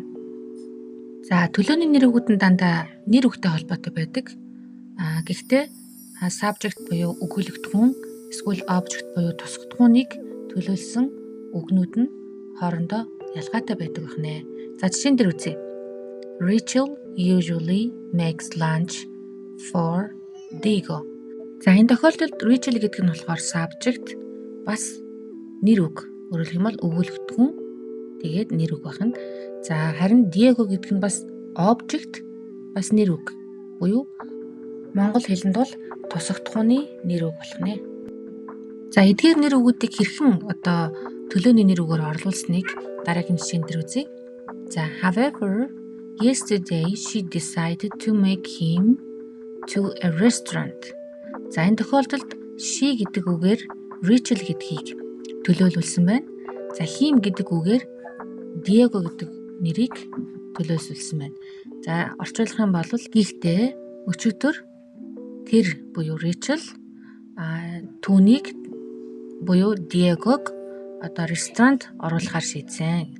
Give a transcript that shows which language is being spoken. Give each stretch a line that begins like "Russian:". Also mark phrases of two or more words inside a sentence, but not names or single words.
Mongolian: За, төлөөний нэр үгүүд нь дандаа нэр үгтэй холбоотой байдаг. Гэхдээ subject буюу өгүүлэгдэхүүн эсвэл object буюу тусагдахууныг төлөөлсөн үгнүүд нь хоорондоо ялгаатай байдаг байна. За, жишээн дээр үзье.
English: Rachel usually makes lunch for Diego.
Mongolian: За, энэ тохиолдолд Rachel гэдэг нь болохоор subject бас нэр үг. Өөрөөр хэлбэл өгүүлэгдэхүүн тэгээд нэр үг байна. За, харин Diego гэдэг нь бас object бас нэр үг. Буюу Монгол хэлэнд бол тусагдахууны нэр үг болох нэ. За, эдгээр нэр үгүүдийг хэрхэн төлөөний нэр үгээр орлуулсныг дараагийн жишээн дээр үзье. За,
English: however, yesterday she decided to make him to a restaurant.
Mongolian: За, энэ тохиолдолд she гэдэг үгээр Rachel гэдгийг төлөөлүүлсэн байна. За, him гэдэг үгээр Diego гэдэг нэрийг төлөөлүүлсэн байна. За, орчуулах юм бол гэхдээ өчигдөр тэр буюу Rachel түүнийг буюу Диегог ресторанд оруулахаар шийдсэн.